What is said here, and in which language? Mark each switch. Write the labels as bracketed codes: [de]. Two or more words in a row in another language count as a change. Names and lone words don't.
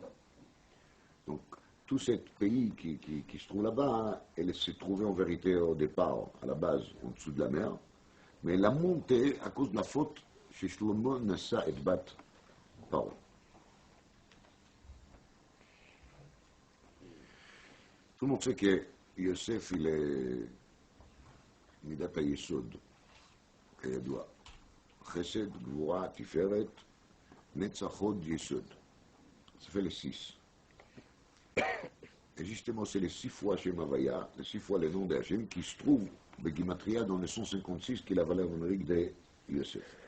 [fr] Donc, tout ce pays qui se trouve là-bas, elle s'est trouvée en vérité au départ, à la base, en dessous de la mer. Mais elle a monté à cause de la faute chez Shlomo Nassa et Bat Paro. Tout le monde sait que Yosef, il est [he] מידת היסוד, [fr] כידוע. [he] חסד, גבורה, תפארת, נצח, הוד, יסוד. [fr] Ça fait les 6. Et justement, c'est les 6 fois [he] שם הויה, [fr] les 6 fois le nom de Hachem, qui se trouvent de Gimatria dans le 156, qui est la valeur numérique de Yosef.